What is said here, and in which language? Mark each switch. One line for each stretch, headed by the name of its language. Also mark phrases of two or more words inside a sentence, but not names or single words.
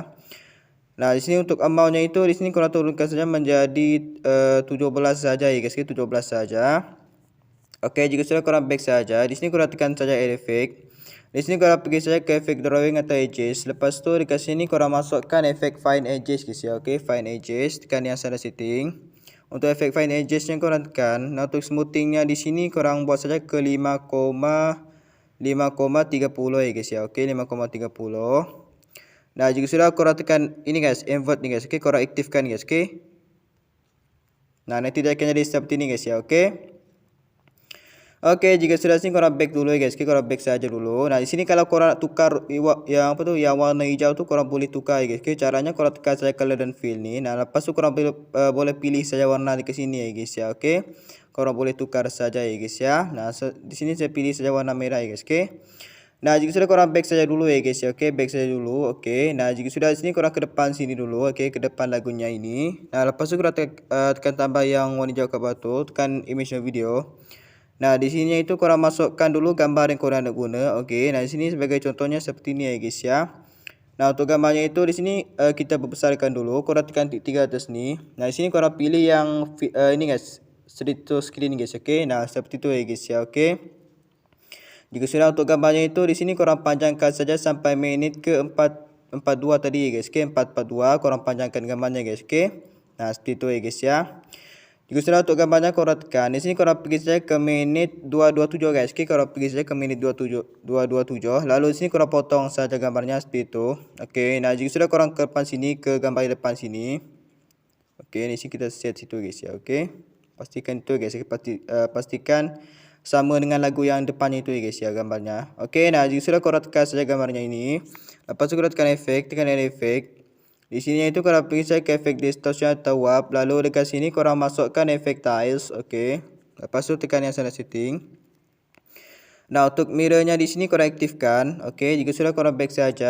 Malay: Nah, di sini untuk amountnya itu di sini korang turunkan saja menjadi 17 saja ya guys, 17 saja. Jika sudah korang back saja, di sini korang tekan saja
English: add effect.
Malay: Di sini korang pergi saja ke efek drawing atau edges. Lepas tu dekat sini korang masukkan efek
English: fine edges
Malay: guys ya.
English: Fine edges,
Malay: tekan yang sana setting. Untuk efek
English: fine edges
Malay: yang korang tekan. Nah, untuk smoothingnya di sini korang buat saja ke 5,30 ya guys ya. 5,30. Nah, jika sudah korang tekan ini guys, invert ni guys. Korang aktifkan guys. Nah, nanti dia akan jadi seperti ini guys ya. Jika sudah sini korang back dulu ya guys. Korang back saja dulu. Nah, di sini kalau korang nak tukar yang yang warna hijau tu korang boleh tukar ya guys. Caranya korang tekan saja color dan fill ni. Nah, lepas tu korang boleh pilih saja warna di sini ya guys ya. Korang boleh tukar saja ya guys ya. Nah, di sini saya pilih saja warna merah ya guys. Nah, jika sudah korang back saja dulu ya guys ya. Back saja dulu. Nah, jika sudah di sini korang ke depan sini dulu. Ke depan lagunya ini. Nah, lepas tu korang tekan tambah yang warna hijau ke bawah tu, tekan
English: image video.
Malay: Nah, di sini itu korang masukkan dulu gambar yang korang nak guna. Nah, di sini sebagai contohnya seperti ni ya guys ya. Nah, untuk gambarnya itu di sini kita besarkan dulu. Korang tekan titik 3 atas ni. Nah, di sini korang pilih yang ini guys,
English: straight to screen
Malay: guys. Nah, seperti itu ya guys ya. Jika sudah untuk gambarnya itu di sini korang panjangkan saja sampai menit ke 442 tadi ya guys. 442 korang panjangkan gambarnya guys. Nah, seperti itu ya guys ya. Jika sudah untuk gambarnya korang tekan. Di sini korang pergi saja ke menit 227 guys. Korang pergi saja ke menit 227. Lalu di sini korang potong saja gambarnya seperti itu. Nah, jika sudah korang ke depan sini, ke gambar depan sini. Di sini kita set situ guys ya. Pastikan itu guys. Pastikan sama dengan lagu yang depannya itu ya guys ya gambarnya. Nah, jika sudah korang tekan saja gambarnya ini. Lepas tu korang tekan efek, tekan efek. Di sini itu korang pergi saja ke efek distortion atau warp. Lalu dekat sini korang masukkan efek tiles. Lepas tu tekan yang sana setting. Nah, untuk mirrornya di sini korang aktifkan. Oke, jika sudah korang back saja.